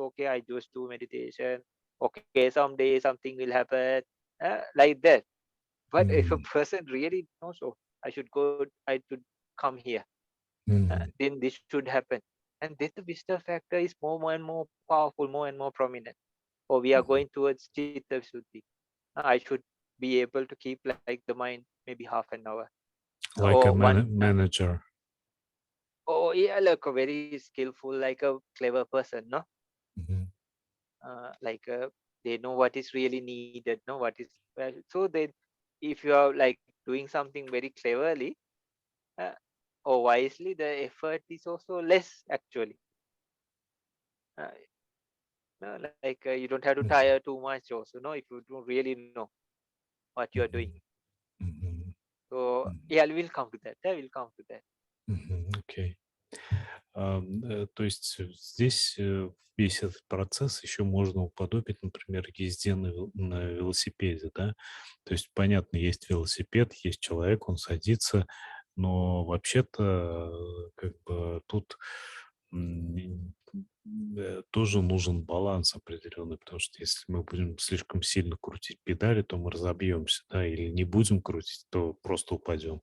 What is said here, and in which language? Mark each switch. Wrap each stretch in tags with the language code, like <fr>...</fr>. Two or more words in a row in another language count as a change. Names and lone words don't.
<en>Okay, I just do meditation. Okay, someday something will happen, like that. But if a mhm, person really knows, oh, I should go, I should come here, mhm, then this should happen. And then the wisdom factor is more and more powerful, more and more prominent. Or we are mhm. going towards</en> <pi>chitta visuddhi.</pi> <en>I should be able to keep like the mind maybe half an hour Like a or one. manager. Oh yeah, like a very skillful, like a clever person, no? Mhm, Like they know what is really needed, know what is so then if you are like doing something very cleverly uh, or wisely, the effort is also less actually. uh, no, like you don't have to tire mhm, too much also, no, if you don't really know what you are doing. mhm, mhm, So mhm, yeah, we'll come to that. I will come to that. мгм. Окей.</en> <ru>То есть здесь весь этот процесс еще можно уподобить, например, езде на велосипеде, да? То есть, понятно, есть велосипед, есть человек, он садится, но вообще-то как бы тут тоже нужен баланс определенный, потому что если мы будем слишком сильно крутить педали, то мы разобьемся, да, или не будем крутить, то просто упадем.</ru>